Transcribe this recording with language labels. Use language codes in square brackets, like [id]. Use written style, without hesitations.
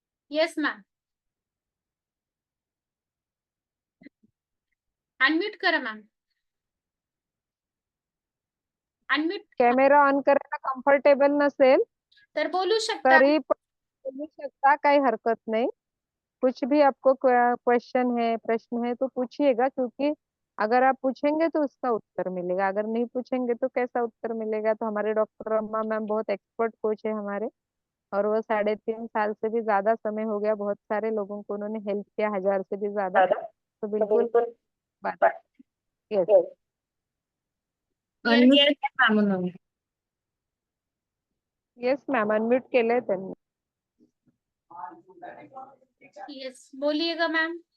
[mr] Yes ma'am, unmute करा ma'am. [en] unmute [mr] camera on करायला comfortable नसेल तर बोलू शकता. तरी पण बोलू शकता, काही हरकत नहीं। [hi] कुछ भी आपको क्वेश्चन है, प्रश्न है तो पूछिएगा, क्योंकि अगर आप पूछेंगे तो उसका उत्तर मिलेगा, अगर नहीं पूछेंगे तो कैसा उत्तर मिलेगा। तो हमारे डॉक्टर रमा मैम बहुत एक्सपर्ट कोच है हमारे, और वो 3.5 साल से भी ज्यादा समय हो गया, बहुत सारे लोगों को उन्होंने हेल्प किया, 1000 से भी ज्यादा। तो बिल्कुल बात, [mr] यस यस मॅम, अनम्यूट केलंय त्यांनी। [hi] येस, बोलिएगा मॅम.